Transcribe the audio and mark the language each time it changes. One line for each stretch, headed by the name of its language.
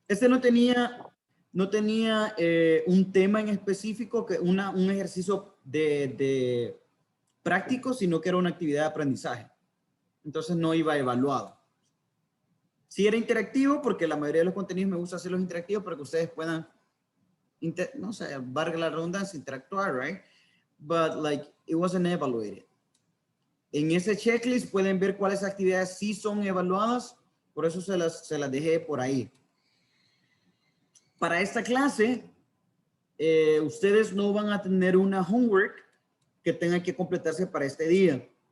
Spanish: No tenía un tema en específico, un ejercicio de práctico, sino que era una actividad de aprendizaje. Entonces no iba evaluado. Sí era interactivo, porque la mayoría de los contenidos me gusta hacerlos interactivos para que ustedes puedan, no sé, valga la redundancia, interactuar, right?
English: But like, it wasn't evaluated.
Spanish: En ese checklist pueden ver cuáles actividades sí son evaluadas, por eso se las dejé por ahí. Para esta clase, ustedes no van a tener una homework que tenga que completarse para este día.